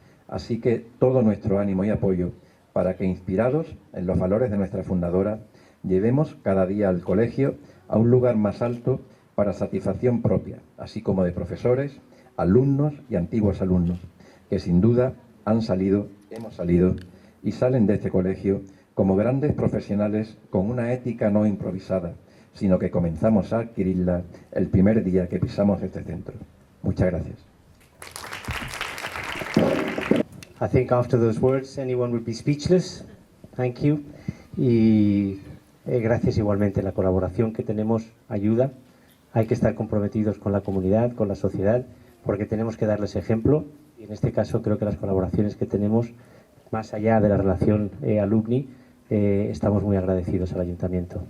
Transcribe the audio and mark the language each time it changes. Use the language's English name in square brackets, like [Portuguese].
[Spanish] Así que todo nuestro ánimo y apoyo para que, inspirados en los valores de nuestra fundadora, llevemos cada día al colegio a un lugar más alto para satisfacción propia, así como de profesores, alumnos y antiguos alumnos, que sin duda han salido, hemos salido y salen de este colegio como grandes profesionales con una ética no improvisada, sino que comenzamos a adquirirla el primer día que pisamos este centro. Muchas gracias. [English] I think after those words anyone would be speechless. Thank you. [Spanish] Y gracias igualmente. La colaboración que tenemos ayuda. Hay que estar comprometidos con la comunidad, con la sociedad, porque tenemos que darles ejemplo. Y en este caso creo que las colaboraciones que tenemos, más allá de la relación alumni, estamos muy agradecidos al ayuntamiento.